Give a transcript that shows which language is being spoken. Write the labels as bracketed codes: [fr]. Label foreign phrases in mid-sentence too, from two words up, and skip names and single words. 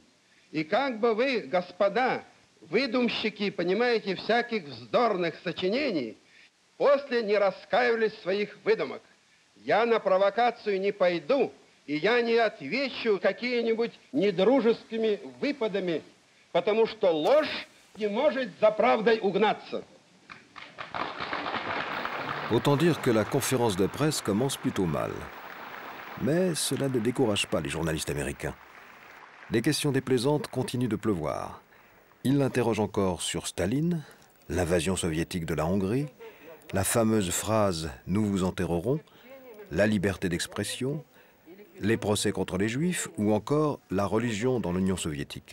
[ru] И как бы вы, господа, выдумщики, понимаете, всяких вздорных сочинений, после не раскаивались в своих выдумок. Я на провокацию не пойду, и я не отвечу какими-нибудь недружескими выпадами, потому что ложь не может за правдой угнаться. [fr] Autant dire que la conférence de presse commence plutôt mal. Mais cela ne décourage pas les journalistes américains. Les questions déplaisantes continuent de pleuvoir. Ils l'interrogent encore sur Staline, l'invasion soviétique de la Hongrie, la fameuse phrase « Nous vous enterrerons », la liberté d'expression, les procès contre les Juifs ou encore la religion dans l'Union soviétique.